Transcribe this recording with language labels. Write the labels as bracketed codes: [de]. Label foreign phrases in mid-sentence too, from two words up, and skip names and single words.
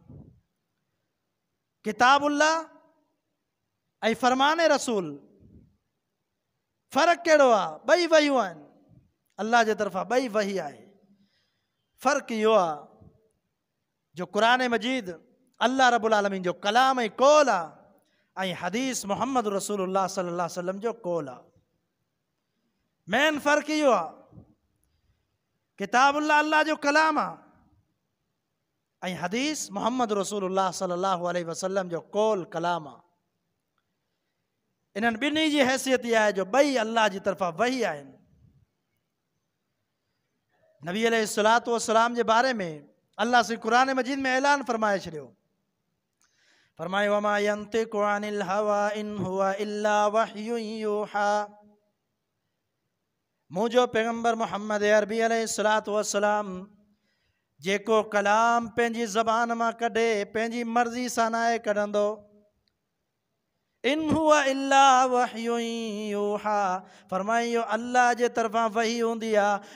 [sd] किताबुल्लाह ऐं फरमान रसूल, फ़र्क़ु कहिड़ो आहे? ॿई वहियूं आहिनि, अल्लाह जे तरफ़ां ॿई वही आहे। फ़र्क़ु इहो आहे जो क़ुरान मजीद अल्लाह [ar] رب العالمين [sd] जो कलाम ऐं कौल आहे ऐं हदीस मुहम्मद रसूलुल्लाह [ar] صلى الله عليه وسلم [sd] जो कौल आहे। मेन फ़र्क़ु इहो आहे, किताबुल्लाह अल्लाह जो कलाम आहे ऐं हदीस मुहम्मद रसूलुल्लाह [ar] صلى الله عليه وسلم [sd] जो कौल कलाम आहे। इन्हनि ॿिन्ही जी हैसियत इहा आहे जो ॿई अल्लाह जी तरफ़ां वही आहिनि। नबी [ar] عليه الصلاة والسلام [sd] जे बारे में अल्लाह से क़ुरान मजीद में ऐलान फरमाए छॾियो, फरमायो [ar] وما ينطق عن الهوى إن هو إلا وحي يوحى. [sd] मुंहिंजो पैगंबर मुहम्मद अरबी [ar] عليه الصلاة والسلام [sd] जेको कलाम पंहिंजी ज़बान मां कढे पंहिंजी मर्ज़ी सां न आहे कढंदो, [ar] إن هو إلا وحي يوحى, [sd] फरमाइयो अल्लाह जे तरफ़ां वही हूंदी आहे।